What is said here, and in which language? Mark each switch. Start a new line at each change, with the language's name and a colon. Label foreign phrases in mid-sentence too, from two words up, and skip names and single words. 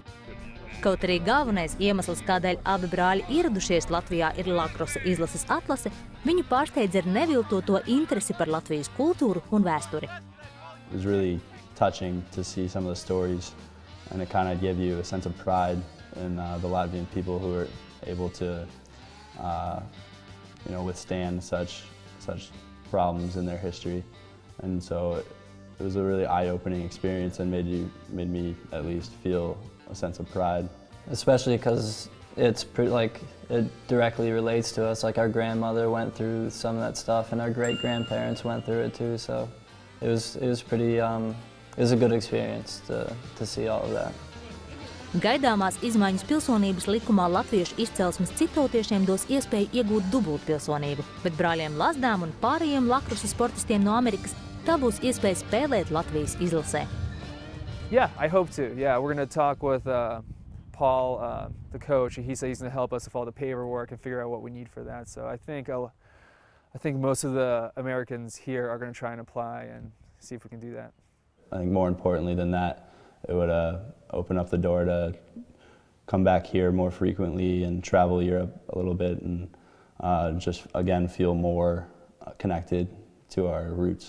Latvian: Kaut arī galvenais iemesls, kādēļ abi brāļi ieradušies Latvijā, ir lakrosa izlases atlase, viņu pārsteidz ar neviltoto interesi par Latvijas kultūru un vēsturi.
English: It was really touching to see some of the stories, and it kind of gave you a sense of pride in the Latvian people who were able to, withstand such problems in their history. And so it was a really eye-opening experience and made me at least feel a sense of pride. Especially because it directly relates to us. Like our grandmother went through some of that stuff, and our great-grandparents went through it too. So it was a good experience to see all of that.
Latvian: Gaidāmās izmaiņas pilsonības likumā latviešu izcelsmes citautiešiem dos iespēju iegūt dubultpilsonību, bet brāļiem Lazdām un pārējiem lakrosa sportistiem no Amerikas tā būs iespēja spēlēt Latvijas izlasē.
English: Yeah, I hope to. Yeah, we're going to talk with Paul, the coach. He said he's going to help us with all the paperwork and figure out what we need for that. So I think most of the Americans here are going to try and apply and see if we can do that. I think more importantly than that, it would open up the door to come back here more frequently and travel Europe a little bit and just, again, feel more connected to our roots.